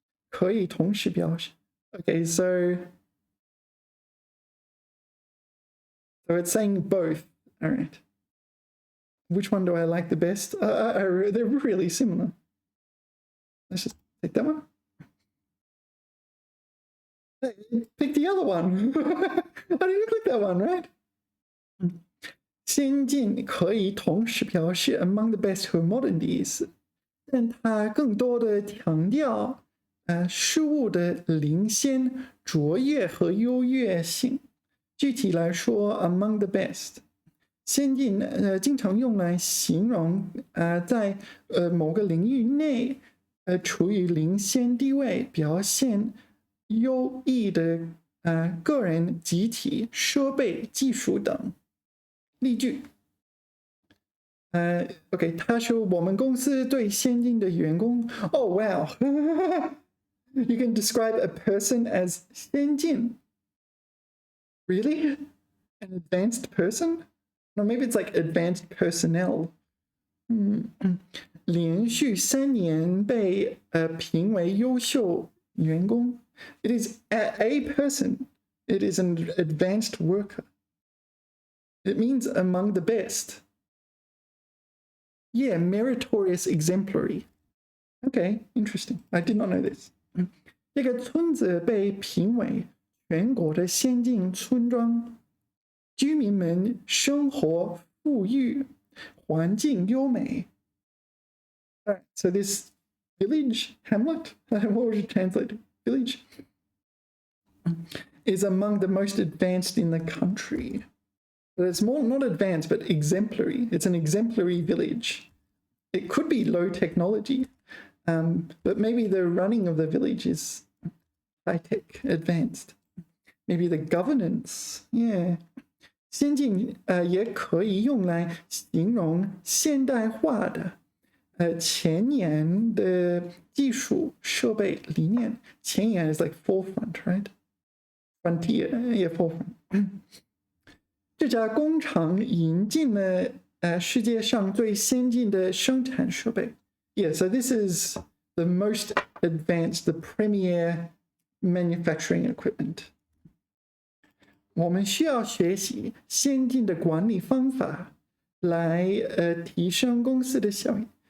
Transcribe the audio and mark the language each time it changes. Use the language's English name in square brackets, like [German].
[Chinese] 可以同时表示. [English] Okay, so it's saying both. All right. Which one do I like the best? They're really similar. Let's just take that one. Hey, pick the other one. I didn't click that one, right? [Chinese] 先进可以同时表示 [English] among the best [Chinese] 和 modern 的意思，但它更多的强调事物的领先、卓越和优越性。具体来说 ， [English] among the best， [Chinese] 先进经常用来形容在某个领域内处于领先地位、表现优异的个人、集体、设备、技术等。例句。 OK， 他说我们公司最先进的员工。 [English] Oh wow, you can describe a person as 先进。 Really? An advanced person? No, maybe it's like advanced personnel. [Chinese] 连续3年被评为优秀员工。 [English] It is a person. It is an advanced worker. It means among the best. Yeah, meritorious, exemplary. Okay, interesting. I did not know this. [Chinese] 这个村子被评为全国的先进村庄，居民们生活富裕，环境优美。 [English] All right, so this village, hamlet, what would you translate? Village is among the most advanced in the country. But it's more not advanced, but exemplary. It's an exemplary village. It could be low technology, but maybe the running of the village is high-tech, advanced. Maybe the governance, yeah. [Chinese] 先进也可以用来形容现代化的前沿的技术设备理念。 [English] 前沿 is like forefront, right? Frontier, yeah, forefront. [Chinese] 这家工厂引进了世界上最先进的生产设备。 [English] Yeah, so this is the most advanced, the premier manufacturing equipment. [Chinese] 我们需要学习先进的管理方法来提升公司的效益。